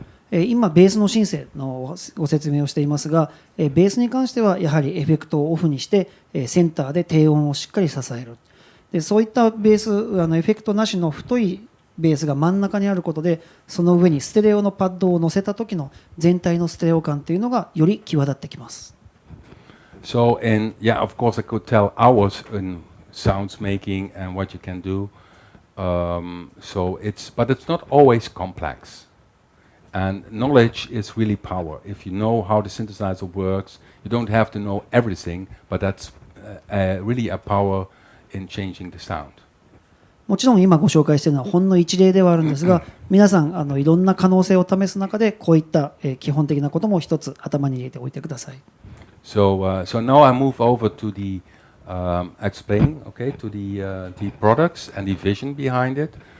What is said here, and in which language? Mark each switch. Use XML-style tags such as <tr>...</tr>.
<ja>今ベースのシンセのご説明をしていますが、ベースに関してはやはりエフェクトをオフにしてセンターで低音をしっかり支える。でそういったベースエフェクトなしの太いベースが真ん中にあることで、その上にステレオのパッドを乗せた時の全体のステレオ感というのがより際立ってきます。</ja> <en>So of course I could tell hours in sounds making and what you can do. But it's not always complex. And knowledge is really power. If you know how the synthesizer works, you don't have to know everything, but that's really a power in changing the sound.</en> <ja>もちろん今ご紹介しているのはほんの一例ではあるんですが、皆さんいろんな可能性を試す中でこういった基本的なことも一つ頭に入れておいてください。</ja> <en>So now I move over to the explain, to the products and the vision behind it.</en>